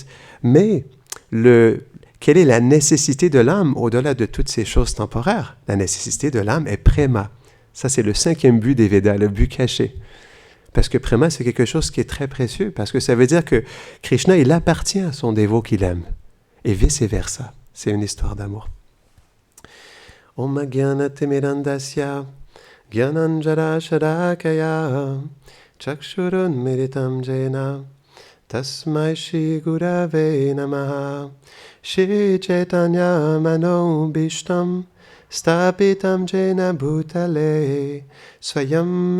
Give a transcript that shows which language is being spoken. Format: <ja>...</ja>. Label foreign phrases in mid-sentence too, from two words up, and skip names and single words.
<fr>Mais quelle est la nécessité de l'âme au-delà de toutes ces choses temporaires? La nécessité de l'âme est préma. Ça, c'est le 5e but des Védas, le but caché. Parce que préma, c'est quelque chose qui est très précieux, parce que ça veut dire que Krishna, il appartient à son dévot qu'il aime, et vice-versa. C'est une histoire d'amour.</fr> <sa>Om Gyana Timirandasya Gyananjara Sharakaya Chakshurun Miritam Jena Tasmai Shri Gurave Namaha Shri Chaitanya Mano Bhishtam Stapitam Jena Bhutale Swayam</sa>